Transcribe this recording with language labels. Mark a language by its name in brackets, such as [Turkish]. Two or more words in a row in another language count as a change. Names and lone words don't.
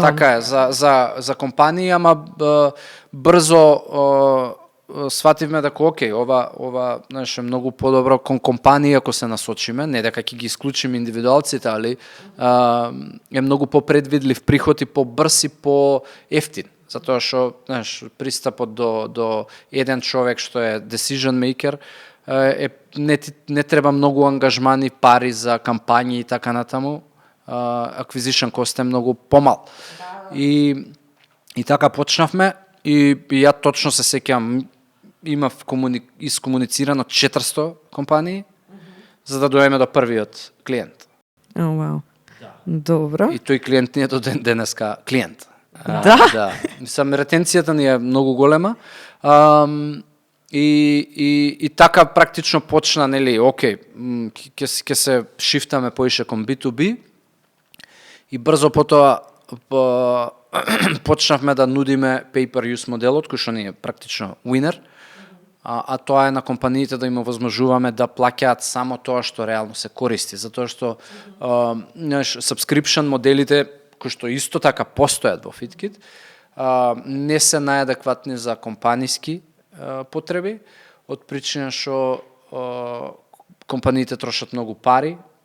[Macedonian] Така е, за компанија, ама брзо свативме дека окей, ова знаеш, е многу подобро кон компанија ако се насочиме, не дека ќе ги исклучиме индивидуалците, али е многу попредвидлив приход и побрз и поевтин, затоа што, знаеш, пристапот до еден човек што е [English] decision maker [Macedonian] не треба многу ангажмани, пари за кампањи и така натаму, [English] acquisition cost [Macedonian] е многу помал. И така почнавме и ја точно се сеќавам, имав искомуницирано 400 компании за да доеме до првиот клиент. Вау. Добро. И тој клиент ни е до денеска клиент. Да. Мислам, ретенцијата ни е многу голема. И така практично почна, нели, окей, ќе се шифтаме поише кон B2B и брзо потоа почнавме да нудиме pay-per-use моделот, кој што ни е практично winner. а тоа е на компаниите да им овозможуваме да плаќаат само тоа што реално се користи, затоа што subscription моделите кои што исто така постојат во FitKit, не се најадекватни за компаниски потреби, од причина што компаниите трошат многу пари.